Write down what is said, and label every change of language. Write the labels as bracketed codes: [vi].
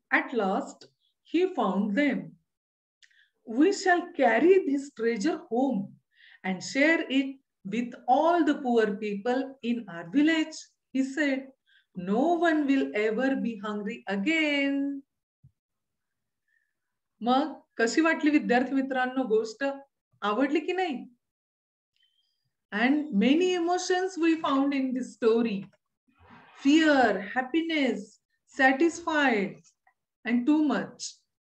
[en] At last, he found them. We shall carry this treasure home and share it with all the poor people in our village, he said. No one will ever be hungry again. [mr] मग कशी वाटली विद्यार्थी मित्रांनो गोष्ट? आवडली की नाही? [en] And many emotions we found in this story. Fear, happiness, satisfied, and too much.